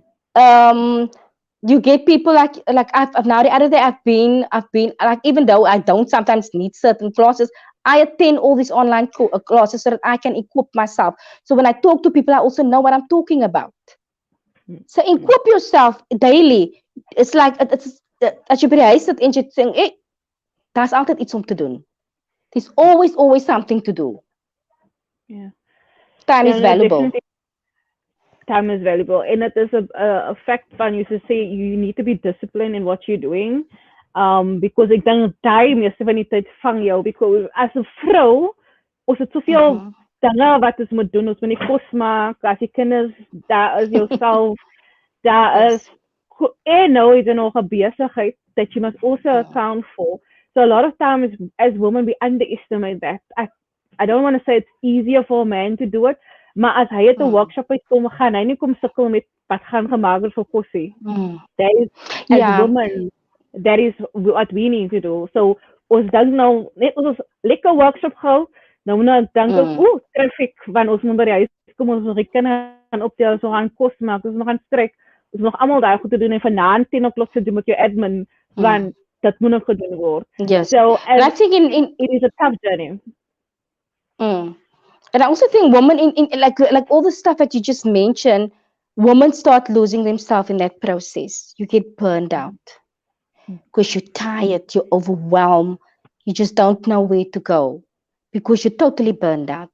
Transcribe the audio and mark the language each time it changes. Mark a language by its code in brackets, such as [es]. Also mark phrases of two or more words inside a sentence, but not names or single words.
[en] Um, you get people like I've now the other day I've been like even though I don't sometimes need certain classes, I attend all these online classes so that I can equip myself. So when I talk to people, I also know what I'm talking about. Mm. So equip yourself daily. [af] It's like it's as jy by die huis sit en jy sê, "Hey, daar's altyd iets om te doen." [en] There's always something to do. Yeah. Time Yeah, is no, valuable. definitely time is valuable. And it is a fact van you to say you need to be disciplined in what you're doing. [af] Because ek dink daai meeste van die tyd vang jou because as 'n vrou ons het soveel Mhm. dinge wat ons moet doen. Ons moet die kos maak, as die kinders, daar is jouself, daar is [en] Yes. [af] en nou is er nog 'n besigheid [en] that you must also Mm. account for. So a lot of times as women we underestimate that. I don't want to say it's easier for a man to do it, [af] maar as hy het 'n Mm. workshop uitkom, gaan hy nie kom sukkel met wat gaan gemaak word vir kosie. Mm. [en] That is as Yeah. women, that is what we need to do. [af] So ons dink nou net ons lekker workshop gehou, nou dink ons, Mm. traffic want ons moet by die huis kom, ons moet die kinders gaan optel, ons gaan kos maak, ons moet gaan strek, ons nog almal daai goed te doen en vanaand [en] 10 o'clock [af] te doen met jou admin Mm. want dit moet nog gedoen word. [en] Yes. So And as I think in it is a tough journey. mm. And I also think women in like all the stuff that you just mentioned, women start losing themselves in that process. You get burned out because you're tired, you're overwhelmed, you just don't know where to go because you're totally burned out.